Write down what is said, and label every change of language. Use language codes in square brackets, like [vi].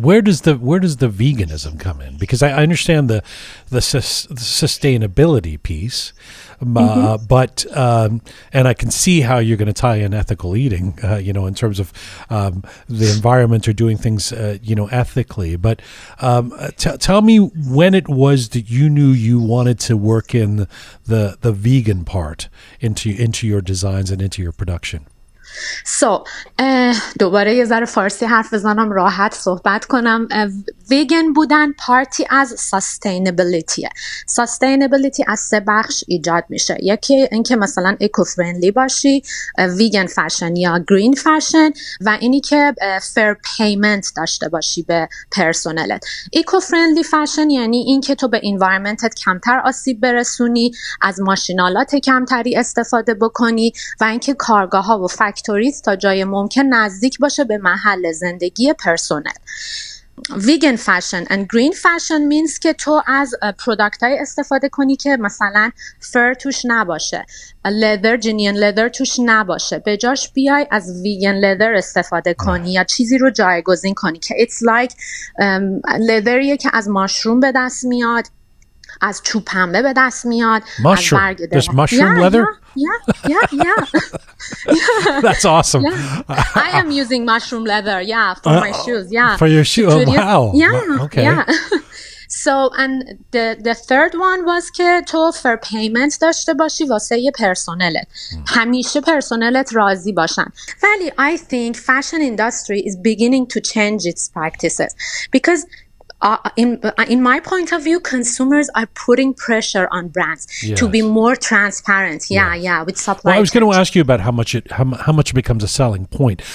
[en] Where does the veganism come in? Because I understand the sustainability piece, but and I can see how you're going to tie in ethical eating, in terms of the environment or doing things, ethically. But tell me when it was that you knew you wanted to work in the vegan part into your designs and into your production. [fa] So دوباره یه ذره فارسی حرف بزنم، راحت صحبت کنم. ویگن بودن پارتی از سستینبیلیتیه. سستینبیلیتی از 3 بخش ایجاد میشه. یکی اینکه مثلا اکو فرندلی باشی، ویگن فشن یا گرین فشن، و اینی که فیر پیمنت داشته باشی به پرسونلت. اکو فرندلی فشن یعنی اینکه تو به انوایرمنتت کمتر آسیب برسونی، از ماشینالات کمتری استفاده بکنی، و اینکه کارگاه‌ها و فکتوریز تا جای ممکن نزدیک باشه به محل زندگی پرسونل. [en] Vegan fashion and green fashion means [fa] که تو از پروداکت های استفاده کنی که مثلا فر توش نباشه، leather، جینین leather توش نباشه، به جاش بیای از vegan leather استفاده کنی یا چیزی رو جایگزین کنی که [en] it's like [fa] leatherیه که از ماشروم به دست میاد، از چوب پنبه به دست میاد. [en] Mushroom. There's mushroom leather? Yeah. That's awesome. I am using mushroom leather, for my shoes, For your shoe? Oh, wow. Okay. Yeah. So, and the third one was [fa] که تو [en] fair payment [fa] داشته باشی واسه یه پرسونلت. همیشه پرسونلت راضی باشن. ولی [en] I think fashion industry is beginning to change its practices because in my point of view, consumers are putting pressure on brands to be more transparent. With supply. Well, I was going to ask you about how much it becomes a selling point.